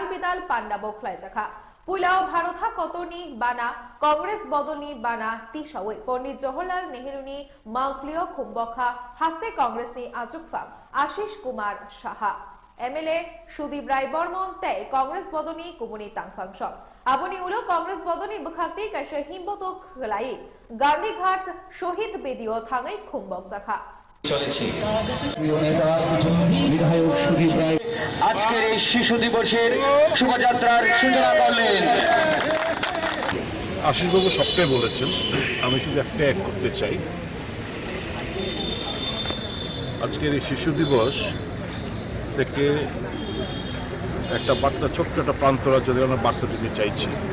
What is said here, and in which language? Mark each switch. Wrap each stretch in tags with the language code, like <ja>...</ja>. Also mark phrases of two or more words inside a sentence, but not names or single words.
<trp>बिदाल पांडा बोखलायजाखा पुलाव भारतहा कतरनी बाना कांग्रेस बदलनी बाना तिसावै पंडित जवाहरलाल नेहरूनी मांगफ्लियो खुम्बखा हास्ते कांग्रेसनी आजुकफा आशीष कुमार साहा एमएलए सुदीप राय बर्मन तै कांग्रेस बदलनी कुमुनी तांगफांग आबनी उलो कांग्रेस बदलनी बखाक्ति कैसे हिम्बतो खलाई गांधीघाट शहीद बेदियो थांगै खुम्बक जाखा</trp> <bn>চলেছে। প্রিয় নেতা বিধায়ক সুদীপ রায় আজকের এই শিশু দিবসের শোভাযাত্রার সূচনা করলেন। আশীষবাবু সবটাই বলেছেন, আমি শুধু একটা অ্যাড করতে চাই। আজকের এই শিশু দিবস থেকে একটা বার্তা, ছোট্ট একটা প্রান্তরা যদি আমরা বার্তা দিতে চাইছি।</bn>